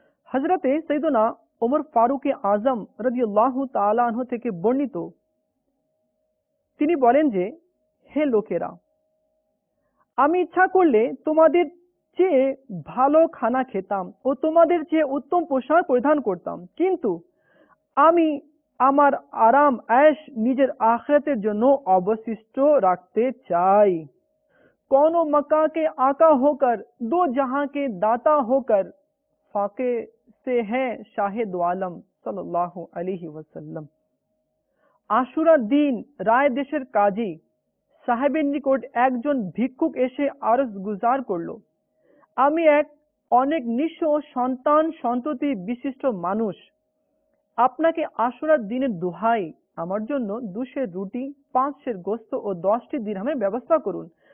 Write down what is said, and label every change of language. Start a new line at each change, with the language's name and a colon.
Bangla: হযরতে সৈয়দনা ওমর ফারুক আজম রাদিয়াল্লাহু তাআলা আনহু থেকে বর্ণিত, তিনি বলেন যে, হে লোকেরা, আমি ইচ্ছা করলে তোমাদের চেয়ে ভালো খানা খেতাম ও তোমাদের চেয়ে উত্তম পোশাক পরিধান করতাম, কিন্তু আমি আমার আরাম ऐश নিজের আখিরাতের জন্য অবশিষ্ট রাখতে চাই।
Hindi: कौनो मक्का के आका होकर दो जहां के दाता होकर फाके से हैं शाहिद आलम सल्लल्लाहु अलैहि वसल्लम।
Bangla: আশুরার দিন রায় দেশের কাজী সাহেবের নিকট একজন ভিক্ষুক এসে আরজ গুজার করলো, আমি এক অনেক নিঃস্ব সন্তান সন্ততি বিশিষ্ট মানুষ, আপনাকে আশুরার দিনের দোহাই আমার জন্য 2 সের রুটি, 5 সের গোস্ত ও 10টি দিরহামের ব্যবস্থা করুন।